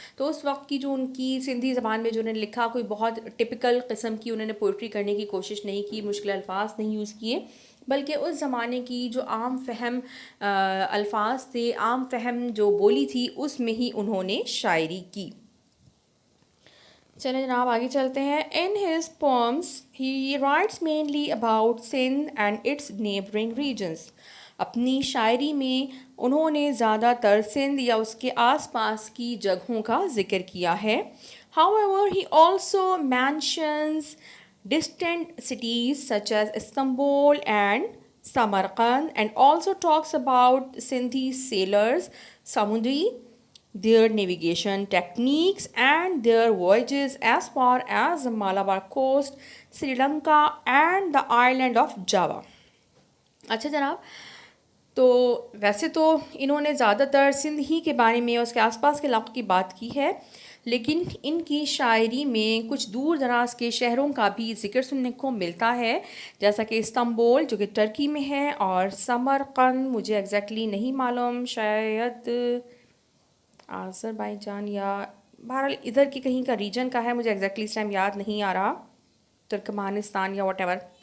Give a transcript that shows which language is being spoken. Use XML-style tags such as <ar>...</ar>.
<ur>تو اس وقت کی جو ان کی سندھی زبان میں جو انہوں نے لکھا، کوئی بہت ٹپیکل قسم کی انہوں نے پوئٹری کرنے کی کوشش نہیں کی، مشکل الفاظ نہیں یوز کیے، بلکہ اس زمانے کی جو عام فہم الفاظ تھے، عام فہم جو بولی تھی، اس میں ہی انہوں نے شاعری کی. چلیں جناب آگے چلتے ہیں.</ur> <en>In his poems he writes mainly about Sindh and its neighboring regions.</en> <ur>اپنی شاعری میں انہوں نے زیادہ تر سندھ یا اس کے آس پاس کی جگہوں کا ذکر کیا ہے.</ur> <en>However, he also mentions distant cities such as Istanbul and Samarkand, and also talks about Sindhi sailors, Samudri, their navigation techniques and their voyages as far as the Malabar coast, Sri Lanka and the island of Java.</en> <ur>اچھا جناب، تو ویسے تو انہوں نے زیادہ تر سندھ ہی کے بارے میں اور اس کے آس پاس کے علاقوں کی بات کی ہے، لیکن ان کی شاعری میں کچھ دور دراز کے شہروں کا بھی ذکر سننے کو ملتا ہے، جیسا کہ استنبول جو کہ ترکی میں ہے، اور سمرقند مجھے ایگزیکٹلی نہیں معلوم، شاید آذربائیجان یا بہرحال ادھر کی کہیں کا ریجن کا ہے، مجھے ایگزیکٹلی اس ٹائم یاد نہیں آ رہا، ترکمانستان یا واٹ ایور.</ur>